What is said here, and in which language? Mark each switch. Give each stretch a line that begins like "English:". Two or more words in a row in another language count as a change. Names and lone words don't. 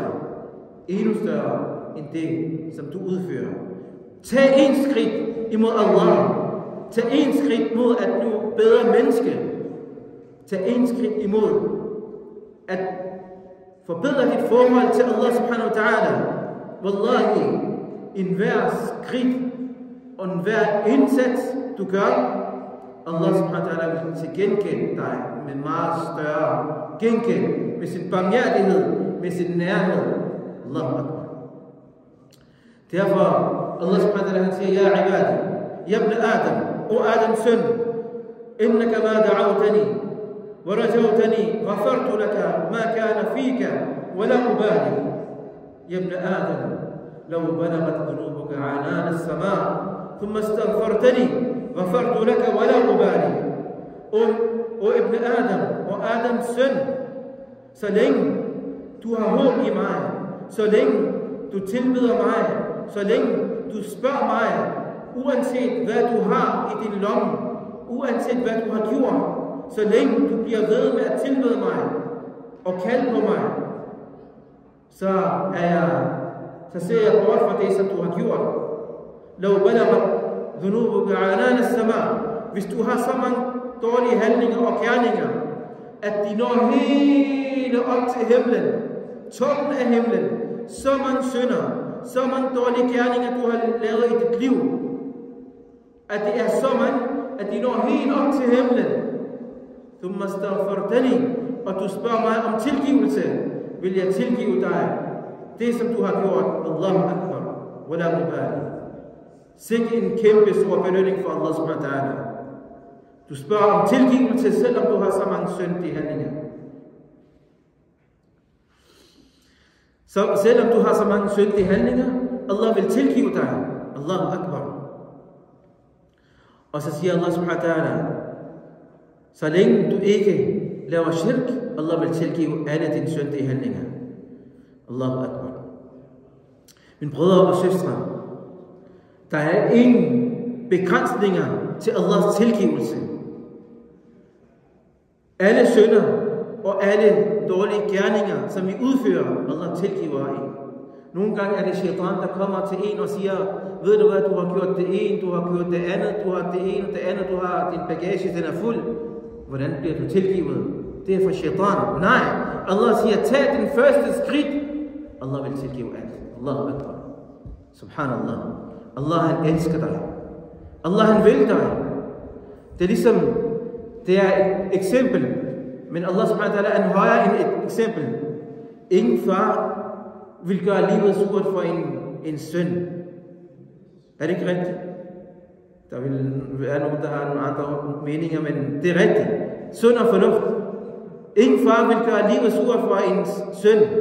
Danish: Endnu større end det, som du udfører. Tag en skridt imod Allah. Tag en skridt mod at blive bedre menneske. Tag en skridt imod at forbedre dit forhold til
Arabic: الله سبحانه وتعالى.
Danish: Wallahi, enhver skridt og enhver indsats du gør,
Arabic: الله سبحانه وتعالى
Danish: vil til gengæld dig med meget større gengæld, med sin barmhjertighed, med sin nærhed.
Arabic: الله أكبر. Derfor الله سبحانه وتعالى
Danish: han siger,
Arabic: يا عبادي، يا ابن آدم,
Danish: O Adams søn,
Arabic: إنك ما دعوتني ورجوتني غفرت لك ما كان فيك ولا أبالي. يا ابن آدم, لو بلغت ذنوبك عنان السماء ثم استغفرتني غفرت لك ولا أبالي.
Danish: O
Arabic: ابن آدم,
Danish: og Adams søn, så længe du har håb i mig, så længe du tilbeder mig, så længe du spørger mig, uanset hvad du har i din lomme, uanset hvad du har gjort, så længe du bliver ved med at tilbede mig og kalde på mig, så ser jeg bort fra det, som du har gjort.
Arabic: لو بلغت ذنوبك عنان السماء.
Danish: Hvis du har så mange dårlige handlinger og gerninger, at de når hele op til himlen, toppen af himlen, så mange synder, så mange dårlige gerninger, du har lavet i dit liv, at det er så mange, at de når helt op til himlen.
Arabic: ثم استغفرتني.
Danish: Og du spørger mig om tilgivelse, vil jeg tilgive dig det, som du har gjort.
Arabic: الله أكبر. ولا أبالي.
Danish: Sikke en kæmpe stor belønning for
Arabic: الله سبحانه وتعالى.
Danish: Du spørger om tilgivelse, selvom du har så mange syndige handlinger. Så selvom du har så mange syndige handlinger, Allah vil tilgive dig.
Arabic: الله أكبر.
Danish: Og så siger
Arabic: الله سبحانه وتعالى,
Danish: så længe du ikke laver shirk, Allah vil tilgive alle dine syndige handlinger.
Arabic: الله أكبر.
Danish: Mine brødre og søstre, der er ingen begrænsninger til Allahs tilgivelse. Alle synder og alle dårlige gerninger, som vi udfører, Allah tilgiver en. Nogle gange er det shaitan, der kommer til en og siger, ved du hvad, du har gjort det ene, du har gjort det andet, du har det ene og det andet, du har din bagage, den er fuld. Hvordan bliver du tilgivet? Det er for shaitan. Nej, Allah siger, tag den første skridt. Allah vil tilgive alt.
Arabic: الله أكبر. سبحان الله.
Danish: Allah han elsker dig. Allah han vil dig. Det er ligesom, det er et eksempel, men
Arabic: الله سبحانه وتعالى
Danish: er højere end et eksempel. Ingen far vil gøre livet surt for en søn. Er det ikke rigtigt? Der vil være nogen, der har nogle andre meninger, men det er rigtigt. Sund og fornuft. Ingen far vil gøre livet surt for en søn.